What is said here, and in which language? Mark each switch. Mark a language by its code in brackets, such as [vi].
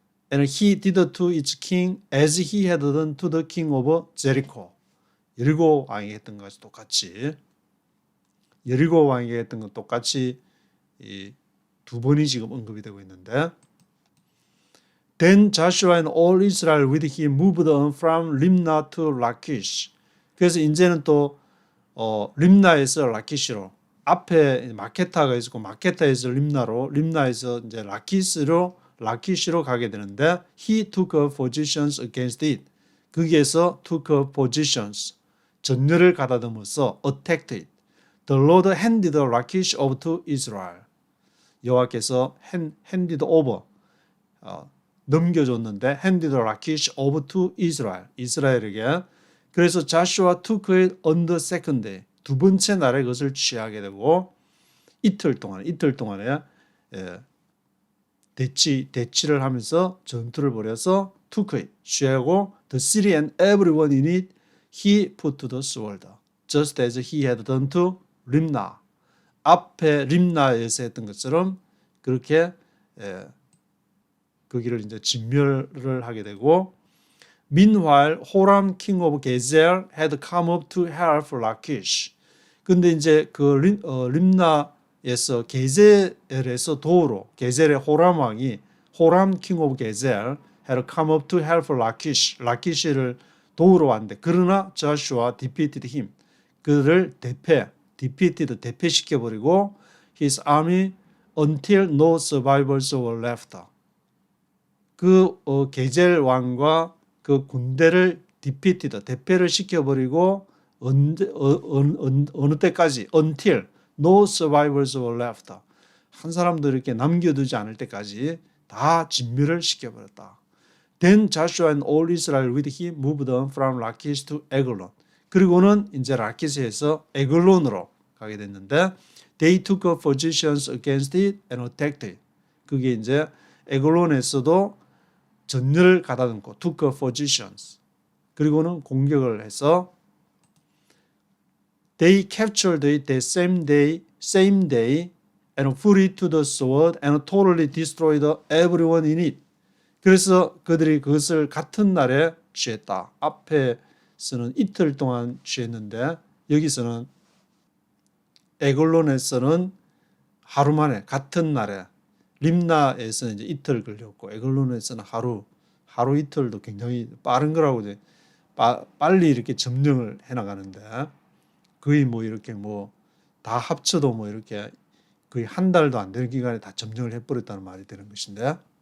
[en] And he did to its king as he had done to the king of Jericho. [ko] 여리고 왕이 했던 것이 똑같이 여리고 왕이 했던 것 똑같이 이 두 번이 지금 언급이 되고 있는데 [en] Then Joshua and all Israel with him moved on from Limna to Lachish. [ko] 그래서 이제는 또 림나에서 라키시로 앞에 마케타가 있었고 마케타에서 림나로 림나에서 이제 라키시로 가게 되는데 [en] he took up positions against it. [ko] 거기에서 [en] took up positions [ko] 전열을 가다듬어서 [en] attacked it. The Lord handed Lachish over to Israel. [ko] 여호와께서 [en] handed over [ko] 넘겨줬는데 [en] handed Lachish over to Israel. [ko] 이스라엘에게. [en] 그래서 Joshua took it on the second day. [ko] 두 번째 날에 그것을 취하게 되고 이틀 동안에 대치를 하면서 전투를 벌여서 [en] took it [ko] 취하고 [en] the city and everyone in it he put to the sword. Just as he had done to 림나. [ko] 앞에 림나에서 했던 것처럼 그렇게 거기를 이제 진멸을 하게 되고 [en] Meanwhile, Horam king of Gezer had come up to help Lachish. [ko] 근데 이제 림나에서 게젤에서 도우러 게젤의 호람 왕이 호람 [en] king of Gezer had come up to help Lachish. [ko] 라키시를 도우러 왔는데 그러나 [en] Joshua defeated him. [ko] 그를 대패시켜 버리고 [en] his army until no survivors were left. [ko] 게젤 왕과 그 군대를 대패를 시켜버리고 어느 때까지 [en] until no survivors were left. [ko] 한 사람도 이렇게 남겨두지 않을 때까지 다 진멸을 시켜버렸다. [en] Then Joshua and all Israel with him moved on from Lachish to Eglon. [ko] 그리고는 이제 라키스에서 에글론으로 가게 됐는데 [en] they took up positions against it and attacked it. [ko] 그게 이제 에글론에서도 전열을 가다듬고 [en] took up positions. [ko] 그리고는 공격을 해서 [en] they captured it the same day and put it to the sword and totally destroyed everyone in it. [ko] 그래서 그들이 그것을 같은 날에 취했다. 앞에서는 이틀 동안 취했는데 여기서는 에글론에서는 하루 만에 같은 날에 림나에서는 이제 이틀 걸렸고 에글론에서는 하루 이틀도 굉장히 빠른 거라고 이제 빨리 이렇게 점령을 해나가는데 거의 뭐 이렇게 뭐 다 합쳐도 뭐 이렇게 거의 한 달도 안 되는 기간에 다 점령을 해버렸다는 말이 되는 것인데